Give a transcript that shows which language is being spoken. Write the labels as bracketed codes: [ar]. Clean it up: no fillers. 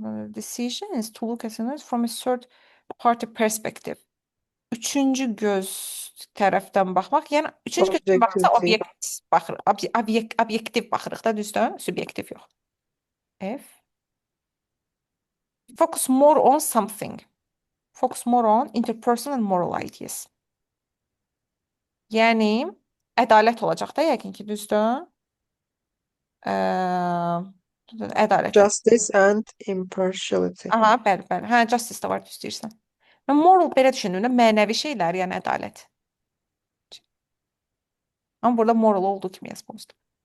[en] Decision is to look at scenarios from a third party perspective. [az] Üçüncü göz tərəfdən baxmaq. Yəni, üçüncü gözdən baxsa obyektiv baxırıq da, düzdür? Subyektiv yox. F. [en] Focus more on something. Focus more on interpersonal and moral ideas. [az] Yəni, ədalət olacaq da, yəqin ki, düzdür? Ədalət. [en] Justice and impartiality. [az] Aha, bəli. Hə, justice də var, düz deyirsən. Mən moral belə düşündüğümdə mənəvi şeylər, yəni ədalət. Ama burada moral olduğu kimi yazmamışdım.